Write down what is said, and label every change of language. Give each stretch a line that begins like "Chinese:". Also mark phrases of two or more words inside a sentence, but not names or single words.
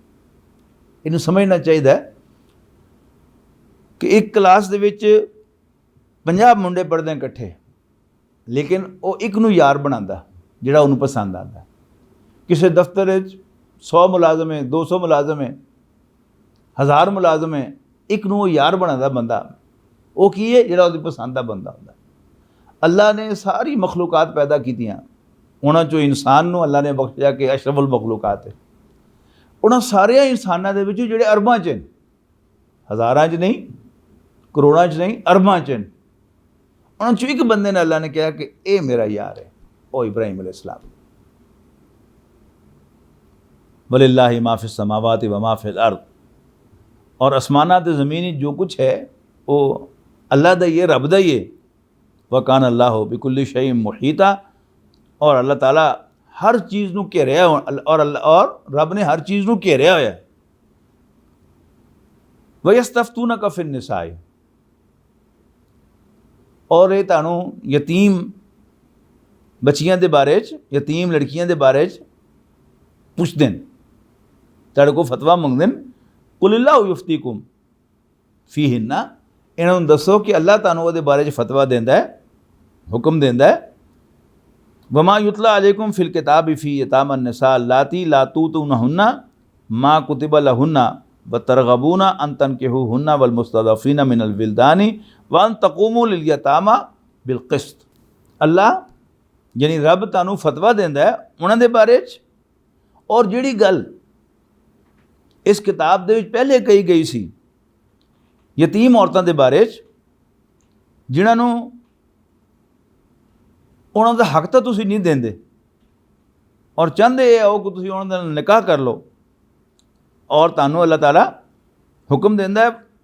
Punjabi: ਇਨ੍ਹੂੰ ਸਮਝਣਾ ਚਾਹੀਦਾ ਕਿ ਇੱਕ ਕਲਾਸ ਦੇ ਵਿੱਚ 50 ਮੁੰਡੇ ਪੜ੍ਹਦੇ ਇਕੱਠੇ, ਲੇਕਿਨ ਉਹ ਇੱਕ ਨੂੰ ਯਾਰ ਬਣਾਉਂਦਾ ਜਿਹੜਾ ਉਨ੍ਹਾਂ ਨੂੰ ਪਸੰਦ ਆਉਂਦਾ। ਕਿਸੀ ਦਫ਼ਤਰ 100 ਮੁਲਾਜ਼ਮ ਹੈ, 200 ਮੁਲਾਜ਼ਮ ਹੈ, 1000 ਮੁਲਾਜ਼ਮ ਹੈ, ਇੱਕ ਨੂੰ ਯਾਰ ਬਣਾਉਂਦਾ ਬੰਦਾ, ਉਹ ਕੀ ਹੈ ਜਿਹੜਾ ਉਹਦੀ ਪਸੰਦ ਦਾ ਬੰਦਾ ਹੁੰਦਾ। ਅੱਲਾਹ ਨੇ ਸਾਰੀ ਮਖ਼ਲੂਕਾਤ ਪੈਦਾ ਕੀਤੀਆਂ, ਉਨ੍ਹਾਂ ਚੋਂ ਇਨਸਾਨ ਨੂੰ ਅੱਲਾਹ ਨੇ ਬਖ਼ਸ਼ਿਆ ਕਿ
Arabic: أشرف المخلوقات
Punjabi: ਹੈ। ਉਨ੍ਹਾਂ ਸਾਰੇ ਇਨਸਾਨਾਂ ਦੇ ਵਿੱਚ ਜਿਹੜੇ ਅਰਬਾਂ ‘ਚ, ਹਜ਼ਾਰਾਂ ‘ਚ ਨਹੀਂ, ਕਰੋੜਾਂ ‘ਚ ਨਹੀਂ, ਅਰਬਾਂ ‘ਚ, ਉਨ੍ਹਾਂ ਚੋਂ ਇੱਕ ਬੰਦੇ ਨੂੰ ਅੱਲਾਹ ਨੇ ਕਿਹਾ ਕਿ ਇਹ ਮੇਰਾ ਯਾਰ ਹੈ, ਉਹ ਇਬਰਾਹੀਮ ਅਲੈਹਿੱਸਲਾਮ।
Arabic: ولله ما في السماوات وما في الأرض,
Punjabi: ਔਰ ਆਸਮਾਨਾਤ ਜ਼ਮੀਨੀ ਜੋ ਕੁਝ ਹੈ ਉਹ ਅੱਲਾਹ ਦਾ ਹੀ ਹੈ, ਰੱਬ ਦਾ ਹੀ ਹੈ।
Arabic: وكان الله بكل شيء محيطا,
Punjabi: ਔਰ ਅੱਲਾਹ ਤਆਲਾ ਹਰ ਚੀਜ਼ ਨੂੰ ਘੇਰਿਆ, ਔਰ ਰੱਬ ਨੇ ਹਰ ਚੀਜ਼ ਨੂੰ ਘੇਰਿਆ ਹੋਇਆ ਹੈ।
Arabic: ويستفتونك في النساء,
Punjabi: ਔਰ ਇਹ ਤੁਹਾਨੂੰ ਯਤੀਮ ਬੱਚੀਆਂ ਦੇ ਬਾਰੇ ‘ਚ, ਯਤੀਮ ਲੜਕੀਆਂ ਦੇ ਬਾਰੇ ‘ਚ ਪੁੱਛਦੇ ਨੇ, ਤੁਹਾਡੇ ਕੋਲ ਫ਼ਤਵਾ ਮੰਗਦੇ ਨੇ।
Arabic: قل الله يفتيكم فيهن,
Punjabi: ਇਨ੍ਹਾਂ ਨੂੰ ਦੱਸੋ ਕਿ ਅੱਲਾਹ ਤੁਹਾਨੂੰ ਉਹਦੇ ਬਾਰੇ ‘ਚ ਫ਼ਤਵਾ ਦਿੰਦਾ ਹੈ, ਹੁਕਮ ਦਿੰਦਾ ਹੈ।
Arabic: وما يتلى عليكم في الكتاب في يتامى النساء اللاتي لا تؤتونهن ما كتب لهن وترغبون أن تنكحوهن والمستضعفين من الولدان وأن تقوموا لليتامى بالقسط.
Punjabi: ਅੱਲਾਹ ਯਾਨੀ ਰੱਬ ਤੁਹਾਨੂੰ ਫ਼ਤਵਾ ਦਿੰਦਾ ਹੈ ਉਨ੍ਹਾਂ ਦੇ ਬਾਰੇ ‘ਚ, ਔਰ ਜਿਹੜੀ ਗੱਲ ਇਸ ਕਿਤਾਬ ਦੇ ਵਿੱਚ ਪਹਿਲੇ ਕਹੀ ਗਈ ਸੀ ਯਤੀਮ ਔਰਤਾਂ ਦੇ ਬਾਰੇ ‘ਚ, ਜਿਨ੍ਹਾਂ ਨੂੰ ਉਨ੍ਹਾਂ ਦਾ ਹੱਕ ਤਾਂ ਤੁਸੀਂ ਨਹੀਂ ਦੇਂਦੇ ਔਰ ਚਾਹੁੰਦੇ ਹੋ ਕਿ ਤੁਸੀਂ ਉਨ੍ਹਾਂ ਦਾ ਨਿਕਾਹ ਕਰ ਲਓ, ਔਰ ਤੁਹਾਨੂੰ ਅੱਲਾਹ ਤਆਲਾ ਹੁਕਮ ਦਿੰਦਾ ਹੈ